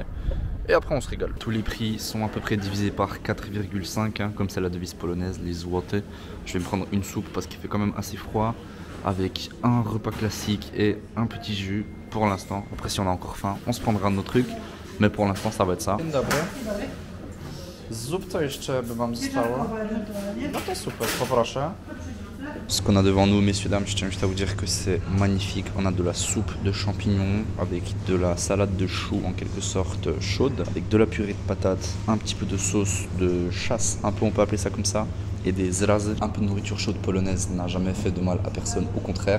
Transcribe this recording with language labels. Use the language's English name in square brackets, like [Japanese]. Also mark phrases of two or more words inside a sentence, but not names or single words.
[French] Et après on se régale. Tous les prix sont à peu près divisés par 4,5 hein, comme c'est la devise polonaise, les złoty. Je vais me prendre une soupe parce qu'il fait quand même assez froid, avec un repas classique et un petit jus pour l'instant. Après si on a encore faim, on se prendra nos trucs, mais pour l'instant ça va être ça. [Polish] Dzień dobry. Zupę jeszcze by wam zostało. No to super, poproszę. [French] Ce qu'on a devant nous, messieurs, dames, je tiens juste à vous dire que c'est magnifique. On a de la soupe de champignons avec de la salade de choux en quelque sorte chaude, avec de la purée de patates, un petit peu de sauce de chasse, un peu on peut appeler ça comme ça, et des zrazy. Un peu de nourriture chaude polonaise n'a jamais fait de mal à personne, au contraire.